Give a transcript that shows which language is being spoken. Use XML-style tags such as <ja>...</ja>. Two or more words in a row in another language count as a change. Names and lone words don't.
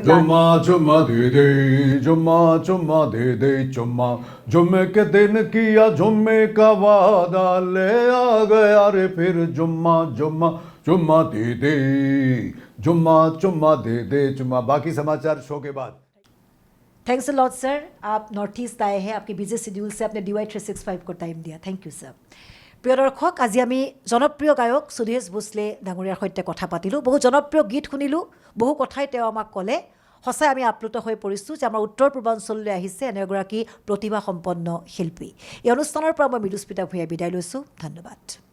<hi>जुम्मा चुम्मा दे दे, जुम्मा चुम्मा दे दे, चुम्मा जुम्मे के दिन किया जुम्मे का वादा, ले आ गया रे फिर जुम्मा जुम्मा जुम्मा दे दे, जुम्मा चुम्मा दे दे, चुम्मा। बाकी समाचार शो के बाद।</hi> <en>thanks a lot</en> <hi>सर, आप नॉर्थ ईस्ट आए हैं, आपके</hi> <en>busy schedule</en> <hi>से आपने DY 365 को टाइम दिया,</hi> <en>thank you</en> <hi>सर।</hi> <as>প্ৰিয় দৰ্শক, আজি আমি জনপ্ৰিয় গায়ক সুদেশ ভোসলে ডাঙৰীয়াৰ সৈতে কথা পাতিলোঁ, বহু জনপ্ৰিয় গীত শুনিলোঁ, বহু কথাই তেওঁ আমাক ক'লে। সঁচাই আমি আপ্লুত হৈ পৰিছোঁ যে আমাৰ উত্তৰ পূৰ্বাঞ্চললৈ আহিছে এনে এগৰাকী প্ৰতিভাসম্পন্ন শিল্পী। এই অনুষ্ঠানৰ পৰা মই মৃদুস্মিতা ভূঞাই বিদায় লৈছোঁ, ধন্যবাদ।</as>